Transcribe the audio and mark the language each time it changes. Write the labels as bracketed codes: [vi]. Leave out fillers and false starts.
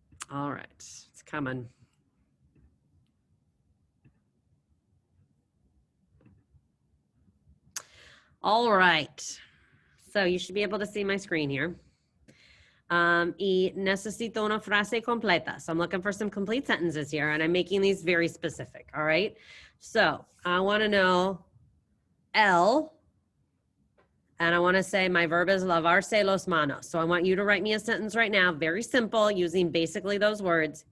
[en] All right, it's coming. All right, so you should be able to see my screen here. [es] Y necesito una frase completa. [en] So I'm looking for some complete sentences here, and I'm making these very specific, all right? So I want to know el, and I want to say my verb is [es] lavarse los manos. [en] So I want you to write me a sentence right now, very simple, using basically those words.